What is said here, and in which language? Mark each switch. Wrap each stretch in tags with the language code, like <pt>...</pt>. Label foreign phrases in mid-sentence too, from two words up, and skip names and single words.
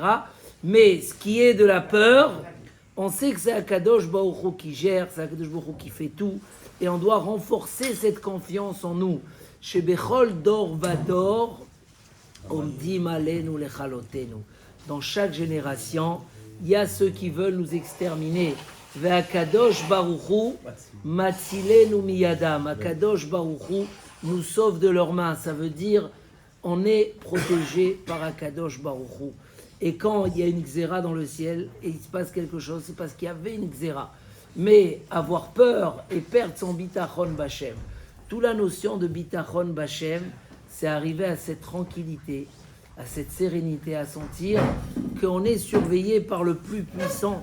<fr>Mais ce qui est de la peur, on sait que c'est</fr> <he>הקדוש ברוך הוא</he> <fr>qui gère, c'est</fr> <he>הקדוש ברוך הוא</he> <fr>qui fait tout, et on doit renforcer cette confiance en nous.</fr> <he>Chez בכל דור ודור, עומדים עלינו לכלותנו.</he> <fr>Dans chaque génération, il y a ceux qui veulent nous exterminer.</fr> <he>ו הקדוש ברוך הוא מצילנו מידם. הקדוש ברוך הוא</he> <fr>nous sauve de leurs mains. Ça veut dire on est protégé par</fr> <he>הקדוש ברוך הוא.</he> <fr>Et quand il y a une xéra dans le ciel et il se passe quelque chose, c'est parce qu'il y avait une xéra. Mais avoir peur et perdre son</fr> <he>בטחון בהשם,</he> <fr>toute la notion de</fr> <he>בטחון בהשם,</he> <fr>c'est arriver à cette tranquillité, à cette sérénité, à sentir qu'on est surveillé par le plus puissant.</fr>